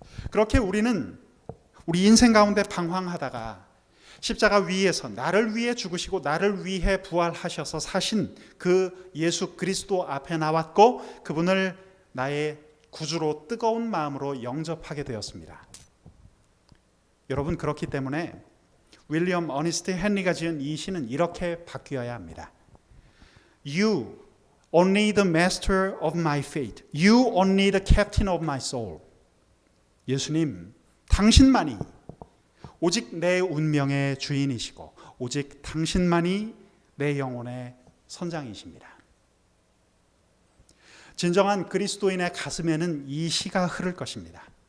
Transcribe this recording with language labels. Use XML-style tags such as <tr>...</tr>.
<ko>그렇게 우리는 우리 인생 가운데 방황하다가 십자가 위에서 나를 위해 죽으시고 나를 위해 부활하셔서 사신 그 예수 그리스도 앞에 나왔고 그분을 나의 구주로 뜨거운 마음으로 영접하게 되었습니다. 여러분, 그렇기 때문에 윌리엄 어니스트 헨리가 지은 이 시는 이렇게 바뀌어야 합니다.</ko> <en>You only the master of my fate. You only the captain of my soul.</en> <ko>예수님, 당신만이 오직 내 운명의 주인이시고 오직 당신만이 내 영혼의 선장이십니다. 진정한 그리스도인의 가슴에는 이 시가 흐를 것입니다.</ko>